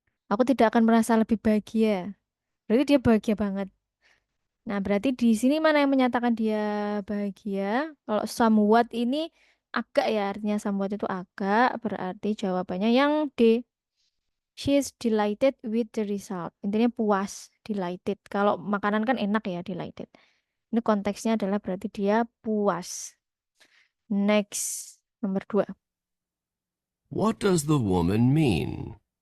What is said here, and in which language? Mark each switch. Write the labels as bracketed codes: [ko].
[id] Aku tidak akan merasa lebih bahagia. Berarti dia bahagia banget. Nah, berarti di sini mana yang menyatakan dia bahagia? Kalau somewhat ini agak ya, artinya somewhat itu agak, berarti jawabannya yang D. [en] She is delighted with the result. [id] Intinya puas, delighted. Kalau makanan kan enak ya, delighted. Ini konteksnya adalah berarti dia puas. Next, nomor 2. [en] What does the woman mean?